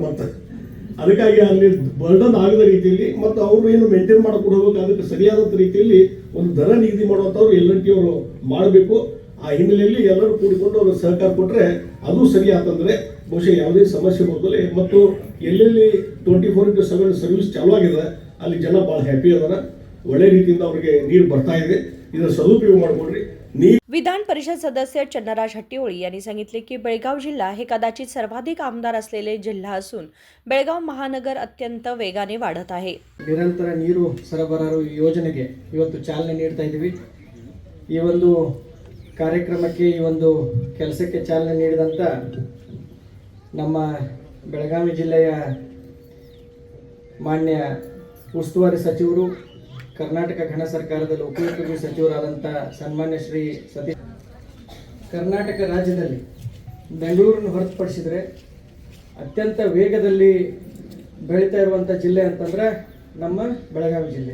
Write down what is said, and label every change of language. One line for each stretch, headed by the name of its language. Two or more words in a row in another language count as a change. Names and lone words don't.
Kannada: ಮತ್ತು ಅದಕ್ಕಾಗಿ ಅಲ್ಲಿ ಬರ್ಡನ್ ಆಗದ ರೀತಿಯಲ್ಲಿ ಮತ್ತು ಅವರು ಏನು ಮೇಂಟೈನ್ ಮಾಡ್ಕೊಂಡು ಹೋಗ್ಬೇಕು, ಅದಕ್ಕೆ ಸರಿಯಾದಂಥ ರೀತಿಯಲ್ಲಿ ಒಂದು ದರ ನಿಗದಿ ಮಾಡುವಂಥವ್ರು L&T ಅವರು ಮಾಡಬೇಕು. ಆ ಹಿನ್ನೆಲೆಯಲ್ಲಿ ಎಲ್ಲರೂ ಕೂಡಿಕೊಂಡು ಅವರು ಸಹಕಾರ ಕೊಟ್ಟರೆ ಅದು ಸರಿ ಆತಂದರೆ ಬಹುಶಃ ಯಾವುದೇ ಸಮಸ್ಯೆ ಬರೋದಿಲ್ಲ. ಮತ್ತು ಎಲ್ಲೆಲ್ಲಿ 24/7 ಸರ್ವಿಸ್ ಚಾಲು ಆಗಿದೆ ಅಲ್ಲಿ ಜನ ಭಾಳ ಹ್ಯಾಪಿ ಅದಾರ. ಒಳ್ಳೆ ರೀತಿಯಿಂದ ಅವರಿಗೆ ನೀರು ಬರ್ತಾ ಇದೆ. ಇದನ್ನು ಸದುಪಯೋಗ ಮಾಡಿಕೊಡ್ರಿ.
Marathi: विधान परिषद सदस्य चन्नराज हट्टीहोळी यांनी सांगितले की बेळगाव जिल्हा हे कदाचित सर्वाधिक आमदार असलेले जिल्हा असून बेळगाव महानगर अत्यंत वेगाने वाढत आहे.
Kannada: ನಿರಂತರ ನೀರು ಸರಬರಾಜು ಯೋಜನೆಗೆ ಇವತ್ತು ಚಾಲನೆ ನೀಡ್ತಾ ಇದ್ದೀವಿ. ಈ ಒಂದು ಕಾರ್ಯಕ್ರಮಕ್ಕೆ, ಈ ಒಂದು ಕೆಲಸಕ್ಕೆ ಚಾಲನೆ ನೀಡಿದಂಥ ನಮ್ಮ ಬೆಳಗಾವಿ ಜಿಲ್ಲೆಯ ಮಾನ್ಯ ಉಸ್ತುವಾರಿ ಸಚಿವರು, ಕರ್ನಾಟಕ ಘನ ಸರ್ಕಾರದ ಲೋಕೋಪಯೋಗಿ ಸಚಿವರಾದಂಥ ಸನ್ಮಾನ್ಯ ಶ್ರೀ ಸತೀಶ್, ಕರ್ನಾಟಕ ರಾಜ್ಯದಲ್ಲಿ ಬೆಂಗಳೂರನ್ನು ಹೊರತುಪಡಿಸಿದರೆ ಅತ್ಯಂತ ವೇಗದಲ್ಲಿ ಬೆಳೀತಾ ಇರುವಂಥ ಜಿಲ್ಲೆ ಅಂತಂದರೆ ನಮ್ಮ ಬೆಳಗಾವಿ ಜಿಲ್ಲೆ.